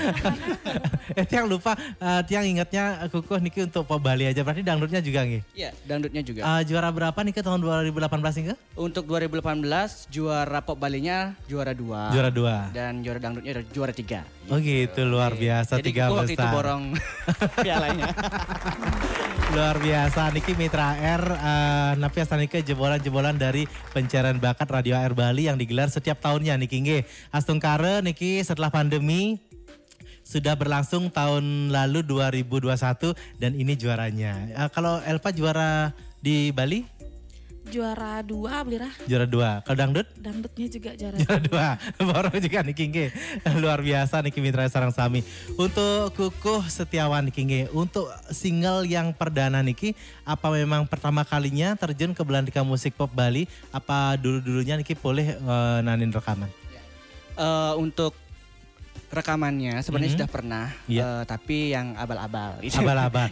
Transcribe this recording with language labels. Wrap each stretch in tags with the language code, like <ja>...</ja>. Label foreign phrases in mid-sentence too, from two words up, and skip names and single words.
<id>Tiang lupa, Tiang ingatnya Kukuh niki untuk Pop Bali aja, berarti dangdutnya juga nggih? Iya, dangdutnya juga. Juara berapa nih ke tahun 2018 ini ke? Untuk 2018 juara Pop Balinya juara 2. Juara 2. Dan juara dangdutnya juara 3. Oh gitu, luar biasa. Jadi 3 waktu itu besar. borong pialanya. Luar biasa, niki Mitra R,</id> <ban>napi asanike</ban> <id>jebolan-jebolan dari pencarian bakat Radio AR Bali yang digelar setiap tahunnya niki nggih. Astungkare niki setelah pandemi sudah berlangsung tahun lalu 2021 dan ini juaranya. Kalau Elva juara di Bali? Juara 2 Belirah. Juara 2. Kalau dangdut? Dangdutnya juga juara Juara 2. Baru juga niki nggih. Luar biasa niki Mitra</id> <ban>Sarang Sami.</ban> <id>Untuk Kukuh Setiawan niki nggih. Untuk single yang perdana niki, apa memang pertama kalinya terjun ke belantika musik pop Bali? Apa dulu-dulunya niki boleh nanin rekaman? Untuk rekamannya sebenarnya sudah pernah, Iya. tapi yang abal-abal. Abal-abal.</id>